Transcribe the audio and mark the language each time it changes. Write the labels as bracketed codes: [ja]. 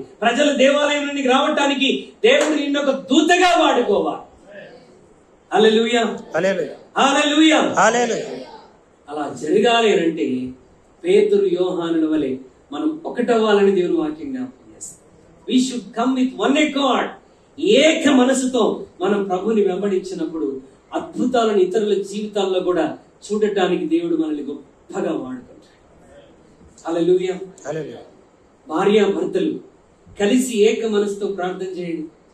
[te] ప్రజలు దేవాలయంలోనికి రావటానికి దేవుడు నిన్నొక దూతగా వాడుకోవాలి. హల్లెలూయా, హల్లెలూయా, హల్లెలూయా. అలా జరగాలి అంటే పేతురు యోహానుల వలె మనం ఒకటవ్వాలని దేవుని వాక్యం జ్ఞాపకం చేస్తాం. [en] We should come with one accord. [te] ఏక మనసుతో మనం ప్రభుని వెంబడించినప్పుడు అద్భుతాలను ఇతరుల జీవితాల్లో కూడా చూడటానికి దేవుడు మనల్ని గొప్పగా వాడుకుంటాడు. హల్లెలూయా. భార్య భర్తలు కలిసి ఏక మనసుతో ప్రార్థన చేయండి.